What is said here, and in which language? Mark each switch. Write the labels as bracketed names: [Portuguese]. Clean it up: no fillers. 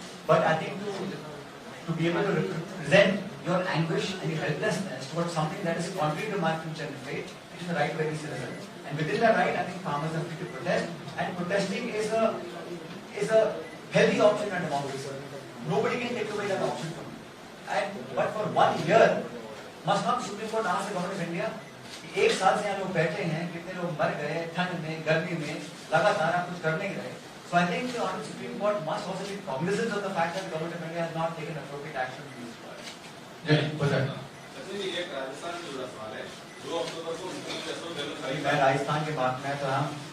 [English] But I think to be able to represent your anguish and your helplessness towards something that is contrary to my future and fate, it is the right of every citizen. And within that right, I think farmers are free to protest, and protesting is a healthy option in a democracy. Nobody can take away that option from you. But for 1 year, must not Supreme Court ask the government of India, [Hindi] कि 1 साल से यहाँ लोग बैठे हैं, कितने लोग मर गए ठंड में, गर्मी में, लगातार आप कुछ कर नहीं रहे। [English] So I think the Honorable Supreme Court must also be cognizant of the fact that the government of India has not taken appropriate action in this part. [Hindi] एक राजस्थान से जुड़ा सवाल है, 2 अक्टूबर को मैं राजस्थान के बात में तो हम